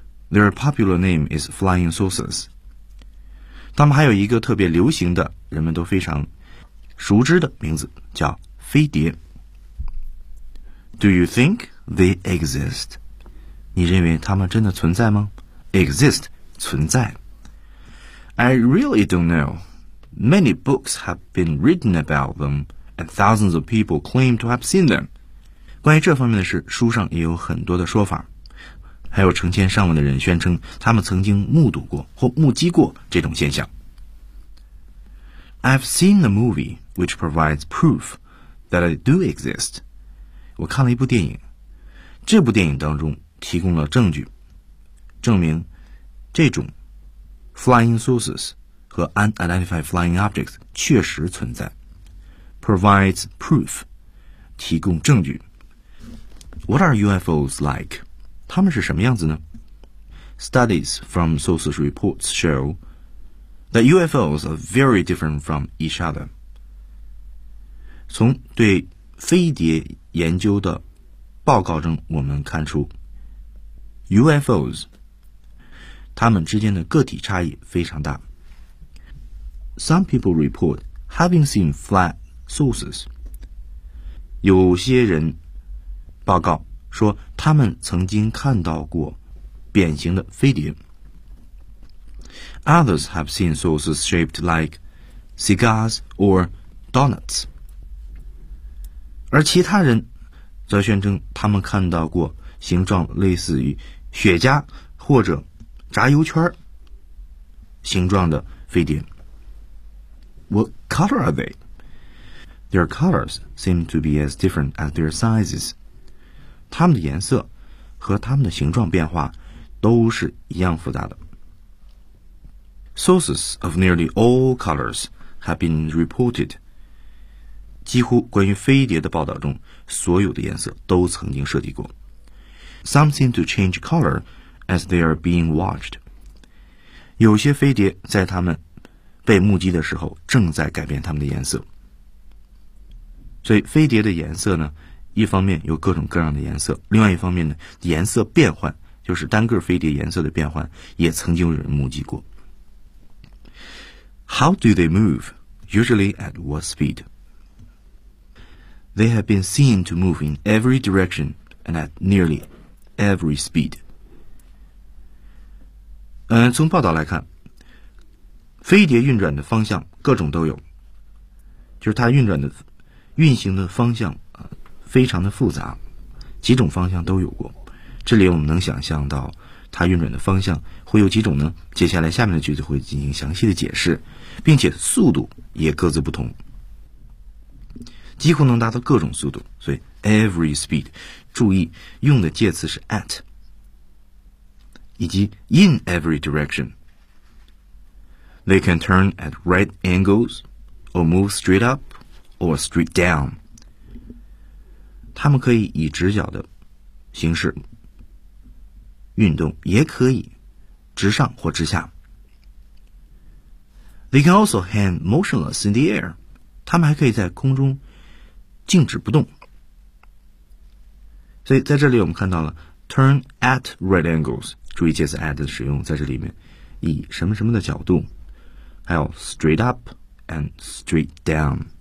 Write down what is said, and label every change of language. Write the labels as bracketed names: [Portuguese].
[English] Their popular name is flying saucers. [Chinese] 他们还有一个特别流行的，人们都非常熟知的名字，叫飞碟。 [English] Do you think they exist? [Chinese] 你认为他们真的存在吗？ [English] Exist, [Chinese] 存在。 [English] I really don't know. Many books have been written about them, and thousands of people claim to have seen them. [Chinese] 关于这方面的事，书上也有很多的说法，还有成千上万的人宣称他们曾经目睹过或目击过这种现象。 [English] I've seen a movie which provides proof that I do exist. [Chinese] 我看了一部电影，这部电影当中提供了证据，证明这种 flying saucers 和 unidentified flying objects 确实存在。 [English] Provides proof, [Chinese] 提供证据。 [English] What are UFOs like? [Chinese] 他们是什么样子呢？ [English] Studies from sources reports show... That UFOs are very different from each other. [Chinese] 从对飞碟研究的报告中，我们看出 UFOs 它们之间的个体差异非常大。 [English] Some people report having seen flat saucers. [Chinese] 有些人报告说他们曾经看到过扁形的飞碟。 [English] Others have seen saucers shaped like cigars or donuts. [Chinese] 而其他人则宣称他们看到过形状类似于雪茄或者炸油圈形状的飞碟。 [English] What color are they? Their colors seem to be as different as their sizes. [Chinese] 他们的颜色和他们的形状变化都是一样复杂的。 [English] Sources of nearly all colors have been reported. [Chinese] 几乎关于飞碟的报道中，所有的颜色都曾经涉及过。 [English] Some seem to change color as they are being watched. [Chinese] 有些飞碟在他们被目击的时候正在改变他们的颜色。所以飞碟的颜色呢，一方面有各种各样的颜色，另外一方面呢，颜色变换，就是单个飞碟颜色的变换，也曾经有人目击过。 [English] How do they move? Usually at what speed? They have been seen to move in every direction and at nearly every speed. [Chinese] 从报道来看，飞碟运转的方向各种都有，就是它运转的运行的方向非常的复杂，几种方向都有过。这里我们能想象到它运转的方向会有几种呢？接下来下面的句子会进行详细的解释，并且速度也各自不同，几乎能达到各种速度。所以 every speed， 注意用的介词是 at， 以及 in every direction。 [English] They can turn at right angles or move straight up or straight down。 [Chinese] 他们可以以直角的形式运动，也可以直上或直下。 [English] They can also hang motionless in the air. [Chinese] 他们还可以在空中静止不动。所以在这里我们看到了 turn at right angles. 注意介词 at 的使用在这里面，以什么什么的角度，还有 straight up and straight down.